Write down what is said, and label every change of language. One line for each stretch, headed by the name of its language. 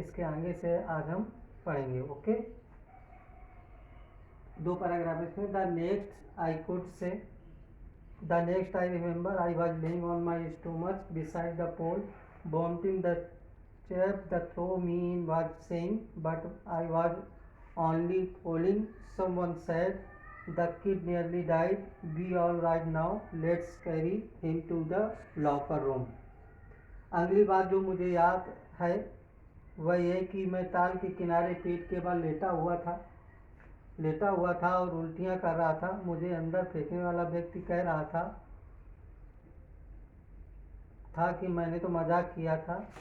Hindi: इसके आगे से आज हम पढ़ेंगे। ओके, दो पैराग्राफ इसमें।
English: The next I could say the next I remember I was laying on my stomach beside the pole bumping the chap the throw me in was saying, but I was only fooling. Someone said, the kid nearly died. Be all right now. Let's carry him to the locker room.
Hindi: अगली बात जो मुझे याद है वह ये कि मैं ताल के किनारे पेट के बल लेटा हुआ था और उल्टियां कर रहा था। मुझे अंदर फेंकने वाला व्यक्ति कह रहा था कि मैंने तो मजाक किया था।